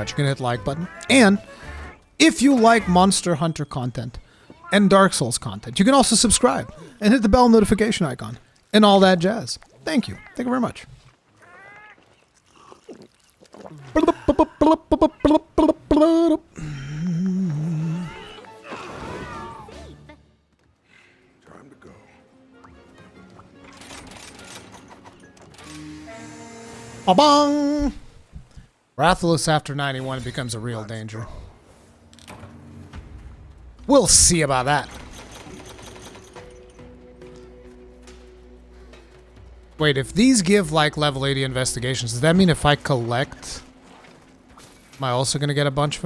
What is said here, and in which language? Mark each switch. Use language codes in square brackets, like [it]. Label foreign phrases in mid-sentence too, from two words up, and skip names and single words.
[en] You can hit the like button. And if you like Monster Hunter content and Dark Souls content, you can also subscribe and hit the bell notification icon and all that jazz. Thank you. Thank you very much. Time to go. Ba-bong! Rathalos after 91 becomes a real danger. We'll see about that. Wait, if these give like level 80 investigations, does that mean if I collect, am I also going to get a bunch of them?